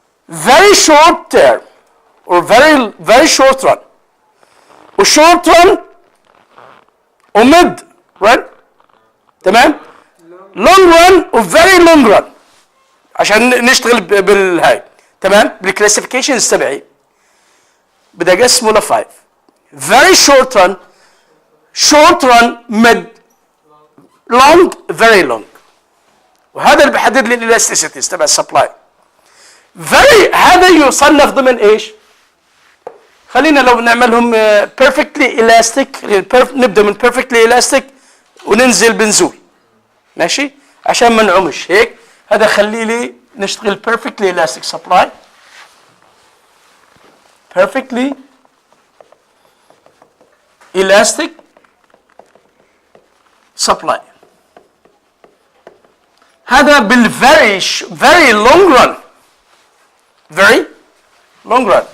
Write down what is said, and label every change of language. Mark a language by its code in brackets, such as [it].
[en] Very short term or very short run. وshort run وmid run. تمام؟ long run وvery long run. [ar] عشان نشتغل بالهاي. تمام؟ بالكلاسيفيكيشنز تبعي بدي اقسمه ل 5. Very short run [en] short run mid long very long. [ar] وهذا اللي بيحدد لي الالاستيسيتيز تبع السبلاي. very هذا يصنف ضمن ايش؟ خلينا لو نعملهم perfectly elastic، نبدا من perfectly elastic وننزل بنزول، ماشي؟ عشان ما نعمش هيك. هذا خلي لي نشتغل perfectly elastic supply. [en] perfectly elastic supply. هذا بالفيري very long run. very long run.